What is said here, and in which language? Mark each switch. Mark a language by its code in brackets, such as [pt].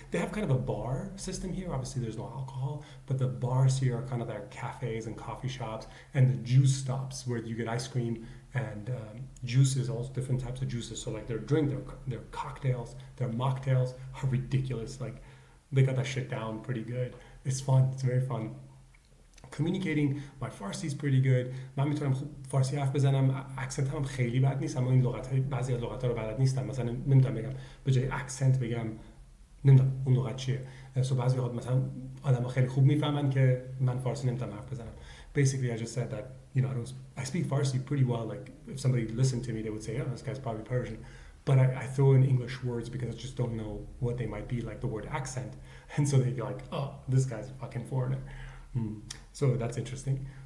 [en] They have kind of a bar system here. Obviously, there's no alcohol, but the bars here are kind of their cafes and coffee shops, and the juice stops where you get ice cream and juices, all different types of juices. So like their cocktails, their mocktails are ridiculous. Like they got that shit down pretty good. It's fun. It's very fun. Communicating my Farsi is pretty good. [fa] من میتونم خوب فارسی حرف بزنم، اکسنت هم خیلی بد نیست، اما این لغت های بعضی از لغت ها رو بلد نیستم. مثلا نمیتونم بگم به جای اکسنت بگم نمیدونم اون لغت چیه. سو بعضی وقت مثلا آدم خیلی خوب میفهمن که من فارسی نمیتونم حرف بزنم. [en] Basically, I just said that I speak Farsi pretty well. Like if somebody listened to me, they would say, "Oh, this guy's probably Persian." But I throw in English words because I just don't know what they might be, like the word accent, and so they go like, "Oh, this guy's a fucking foreigner." So that's interesting.